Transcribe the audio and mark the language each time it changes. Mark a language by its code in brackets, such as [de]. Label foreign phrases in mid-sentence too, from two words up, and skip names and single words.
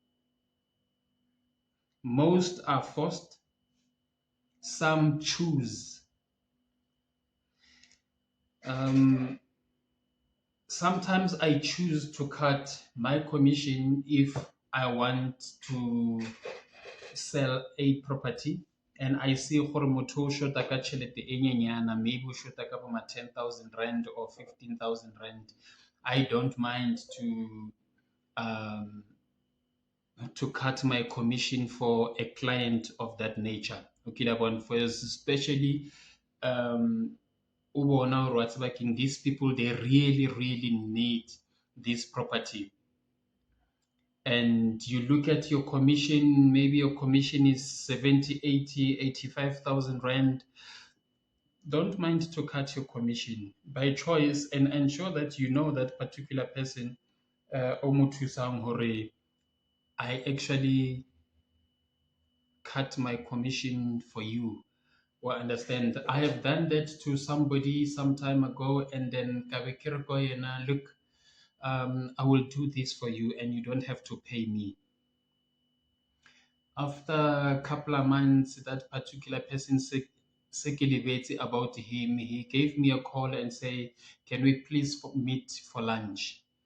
[en] Most are forced, some choose. Um, Sometimes I choose to cut my commission if I want to sell a property and I see [nso] gore motho o shota ka tšhelete e nyenyana, [en] maybe [nso] o shota ka boma [en] 10,000 rand or 15,000 rand. I don't mind um, to cut my commission for a client of that nature. Okay, that one first, especially um, [nso] o bona gore wa tseba keng, [en] these people they really need this property, and you look at your commission, maybe your commission is 70, 80, 85,000 rand. Don't mind to cut your commission by choice and ensure that you know that particular person [nso] o mo thusang hore [en] I actually cut my commission for you. Well, understand, I have done that to somebody some time ago, and then [nso] ka be ke re ko yena, [en] look, I will do this for you and you don't have to pay me. After a couple of months, that particular person se about him, he gave me a call and say, can we please meet for lunch?